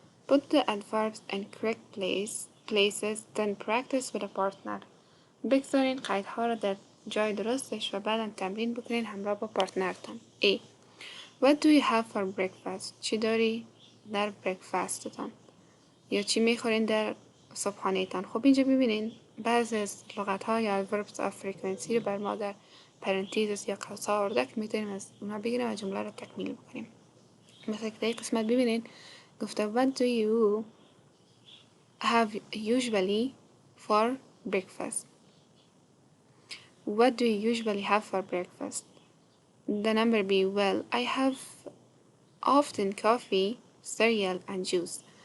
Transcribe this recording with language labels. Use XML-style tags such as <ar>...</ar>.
<en>Put the adverbs in correct places, then practice with a partner.</en> <fa>بگذارین قیدها را در جای درستش و بعدم تمرین بکنین همراه با پارتنرتان.</fa> <en>A. What do you have for breakfast?</en> <fa>چی داری در برکفستتان؟ یا چی میخورین در صبحانهتان؟ خب اینجا ببینین بعضی از لغت ها یا</fa> <en>verbs of frequency</en> <fa>رو بر ما در پرانتیزس یا قوس ها آورده که میتونیم از اونها بگیریم و جمله رو تکمیل بکنیم. مثلا که در این قسمت ببینین گفته</fa> <en>what do you have usually for breakfast? What do you usually have for breakfast? The number B. Well, I have often coffee, cereal and juice.</en>